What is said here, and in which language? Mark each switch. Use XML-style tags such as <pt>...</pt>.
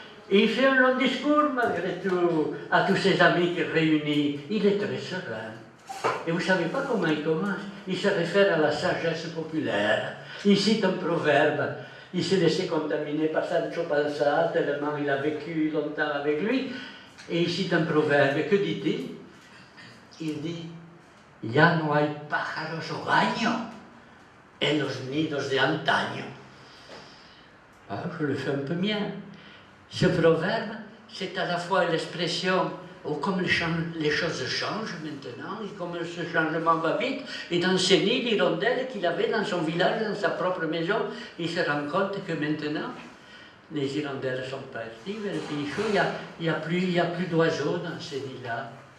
<fr>Et il fait un long discours, malgré tout, à tous ses amis qu'il réunit. Il est très serein. Et vous ne savez pas comment il commence. Il se réfère à la sagesse populaire. Il cite un proverbe. Il s'est laissé contaminer par Sancho Panza, tellement il a vécu longtemps avec lui. Et il cite un proverbe. Que dit-il? Il dit</fr> <es>« Ya no hay pájaros hogaño en los nidos de antaño ».</es> <fr>Ah, je le fais un peu bien. Ce proverbe, c'est à la fois l'expression comme les choses changent maintenant, et comme ce changement va vite, et dans ces nids d'hirondelles qu'il avait dans son village, dans sa propre maison, il se rend compte que maintenant, les hirondelles sont parties vers le pays chaud, il n'y a plus d'oiseaux dans ces nids-là.</fr>